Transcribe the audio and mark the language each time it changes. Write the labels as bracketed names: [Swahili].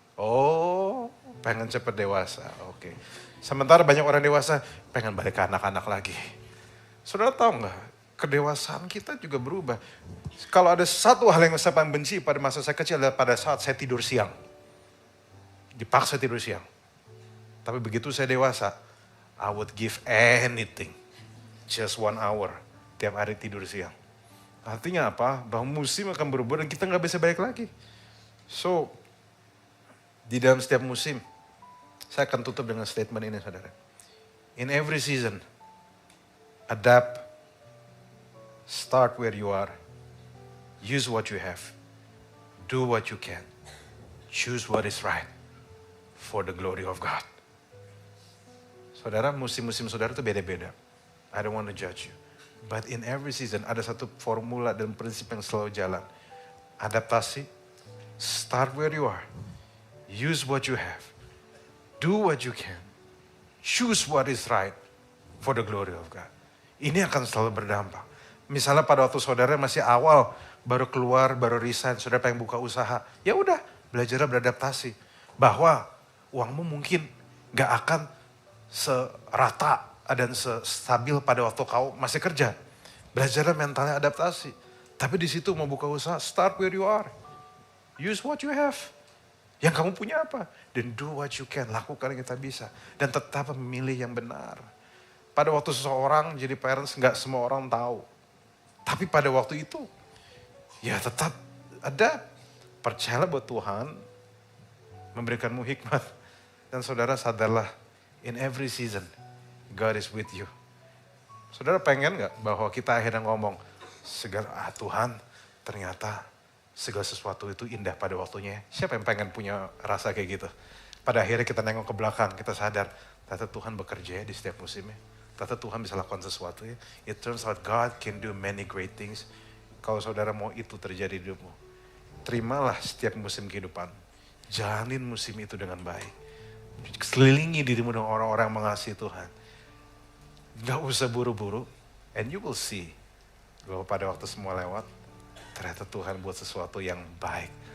[Indonesian] Oh, pengen cepet dewasa, oke. Sementara banyak orang dewasa pengen balik ke anak-anak lagi. Saudara tahu nggak? Kedewasaan kita juga berubah. Kalau ada satu hal yang saya paling benci pada masa saya kecil adalah pada saat saya tidur siang. Dipaksa tidur siang. Tapi begitu saya dewasa, [English] I would give anything. Just 1 hour [Indonesian] tiap hari tidur siang. Artinya apa? Bahwa musim akan berubah dan kita nggak bisa balik lagi. So, di dalam setiap musim, saya akan tutup dengan statement ini saudara. [English] In every season, adapt, start where you are, use what you have, do what you can, choose what is right for the glory of God. [Indonesian] Saudara, musim-musim saudara itu beda-beda. [English] I don't want to judge you. But in every season [Indonesian] ada satu formula dan prinsip yang selalu jalan. [English] Adaptasi, start where you are, use what you have, do what you can, choose what is right for the glory of God. [Indonesian] Ini akan selalu berdampak. Misalnya pada waktu saudara masih awal, baru keluar, baru resign, saudara pengen buka usaha. Ya udah, belajar beradaptasi. Bahwa uangmu mungkin gak akan serata dan stabil pada waktu kau masih kerja. Belajar mentalnya adaptasi. Tapi di situ mau buka usaha, [English] start where you are. Use what you have. [Indonesian] Yang kamu punya apa? Dan [English] do what you can, [Indonesian] lakukan yang kita bisa. Dan tetap memilih yang benar. Pada waktu seseorang jadi parents, gak semua orang tahu. Tapi pada waktu itu, ya tetap ada. Percayalah buat Tuhan memberikanmu hikmat. Dan saudara sadarlah, [English] in every season, God is with you. [Indonesian] Saudara pengen gak bahwa kita akhirnya ngomong, Tuhan ternyata segala sesuatu itu indah pada waktunya. Siapa yang pengen punya rasa kayak gitu? Pada akhirnya kita nengok ke belakang, kita sadar, ternyata Tuhan bekerja ya di setiap musimnya. Ternyata Tuhan bisa lakukan sesuatu ya. [English] It turns out God can do many great things. [Indonesian] Kalau saudara mau itu terjadi di hidupmu, terimalah setiap musim kehidupan. Jalanin musim itu dengan baik. Selilingi dirimu dengan orang-orang yang mengasihi Tuhan. Gak usah buru-buru. [English] And you will see [Indonesian] bahwa pada waktu semua lewat, ternyata Tuhan buat sesuatu yang baik.